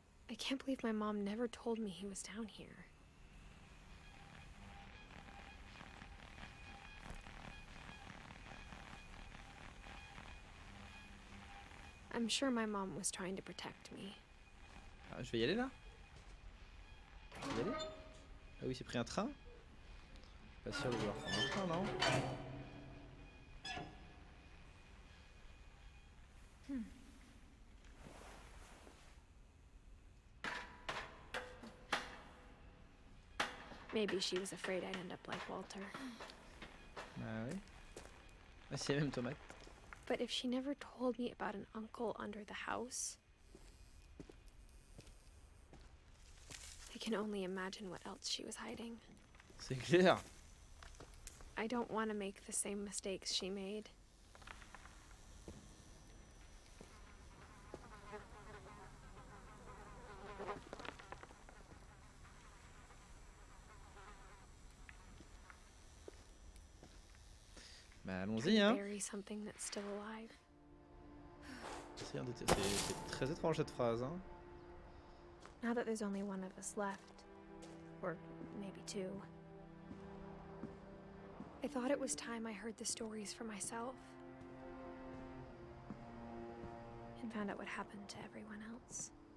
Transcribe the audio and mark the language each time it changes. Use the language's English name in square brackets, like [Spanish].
[English] I can't believe my mom never told me he was down here. I'm sure my mom was trying to protect me. [French] Ah, je vais y aller là. Je vais y aller. Ah oui, c'est pris un train. Je suis pas sûr de vouloir prendre un train, non? [English] Maybe she was afraid I'd end up like Walter. [French] Ah oui. Ah, c'est la même tomate. [English] But if she never told me about an uncle under the house, I can only imagine what else she was hiding. [French] C'est clair. [English] I don't want to make the same mistakes she made. [French] Bah allons-y, hein. [English] Bury something that's still alive. [French] C'est très étrange cette phrase, hein. [English] Now that there's only one of us left, or maybe two, I thought it was time I heard the stories for myself and found out what happened to everyone else.